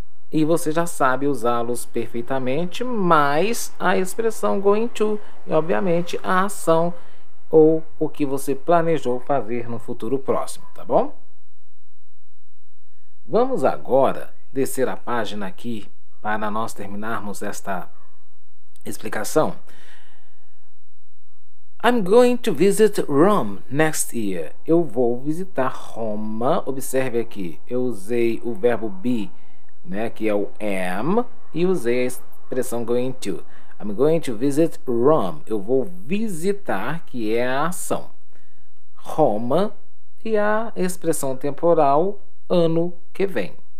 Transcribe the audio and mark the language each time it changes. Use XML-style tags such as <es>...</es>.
<pt>E você já sabe usá-los perfeitamente, mais a expressão going to e, obviamente, a ação ou o que você planejou fazer no futuro próximo, tá bom? Vamos agora descer a página aqui para nós terminarmos esta explicação.</pt> <en>I'm going to visit Rome next year.</en> <pt>Eu vou visitar Roma. Observe aqui, eu usei o verbo be, né, que é o am, e usei a expressão going to.</pt> <en>I'm going to visit Rome.</en> <pt>Eu vou visitar, que é a ação. Roma e a expressão temporal ano que vem.</pt>